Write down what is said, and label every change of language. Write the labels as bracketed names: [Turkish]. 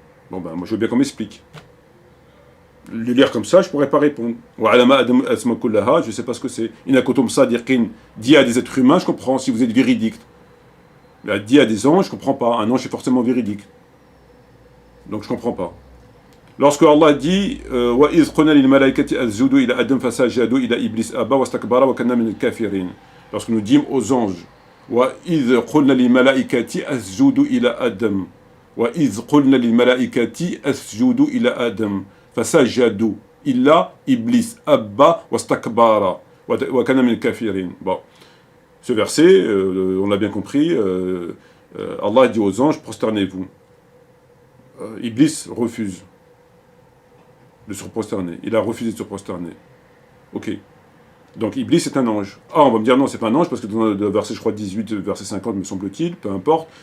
[French] Bon ben, moi je veux bien qu'on m'explique. Le lire comme ça, je pourrais pas répondre. Je sais pas ce que c'est. [Arabic] Inna kuntum sadiqin [French] dit à des êtres humains, je comprends, si vous êtes véridiques. Là, dit à des anges, je comprends pas. Un ange est forcément véridique. Donc je comprends pas. Lorsque Allah dit [Arabic] وَإِذْ قُلْنَا لِلْمَلَائِكَةِ اسْجُدُوا إِلَى آدَمَ فَسَجَدُوا إِلَّا إِبْلِيسَ أَبَى وَاسْتَكْبَرَ وَكَانَ مِنَ الْكَافِرِينَ. [French] lorsque nous dîmes aux anges, [Arabic] وَإِذْ قُلْنَا لِلْمَلَائِكَةِ أَسْجُدُوا إِلَى آدَمَ وَإِذْ قُلْنَا لِلْمَلَائِكَةِ أَسْجُدُوا إِلَى آدَمَ فَسَجَدُوا إِلَّا إِبْلِيسَ أَبَّى وَاسْتَكْبَرَ وَكَانَ مِنَ الْكَافِرِينَ. [French] Bon, ce verset, on l'a bien compris, Allah dit aux anges, prosternez-vous. Iblis refuse de se prosterner. Il a refusé de se prosterner. Ok. Donc Iblis est un ange. Ah, on va me dire non, c'est pas un ange, parce que dans le verset, je crois, 18, verset 50, me semble-t-il, peu importe.